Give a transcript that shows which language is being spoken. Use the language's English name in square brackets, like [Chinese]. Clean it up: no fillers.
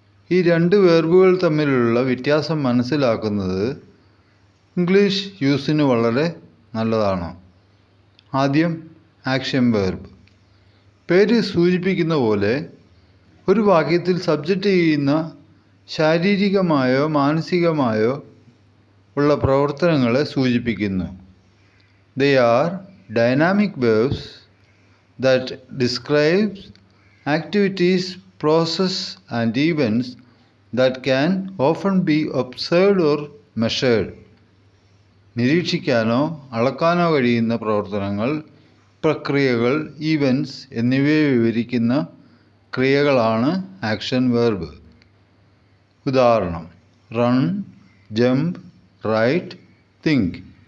[Malayalam] ഈ 2 വെർബുകൾ തമ്മിലുള്ള വ്യത്യാസം മനസ്സിലാക്കുന്നത് ഇംഗ്ലീഷ് യൂസിന് വളരെ നല്ലതാണ്. ആദ്യം ആക്ഷൻ വെർബ്. പേര് സൂചിപ്പിക്കുന്ന പോലെ ഒരു വാക്യത്തിൽ സബ്ജക്റ്റ് ചെയ്യുന്ന ശാരീരികമായോ മാനസികമായോ ഉള്ള പ്രവർത്തനങ്ങളെ സൂചിപ്പിക്കുന്നു. [English] They are dynamic verbs that describe activities, process and events that can often be observed or measured. [Malayalam] നിരീക്ഷിക്കാനോ അളക്കാനോ കഴിയുന്ന പ്രവർത്തനങ്ങൾ, പ്രക്രിയകൾ, ഈവൻറ്റ്സ് എന്നിവയെ വിവരിക്കുന്ന ക്രിയകളാണ് ആക്ഷൻ വെർബ്. ഉദാഹരണം: റൺ, ജമ്പ്, റൈറ്റ്, തിങ്ക്.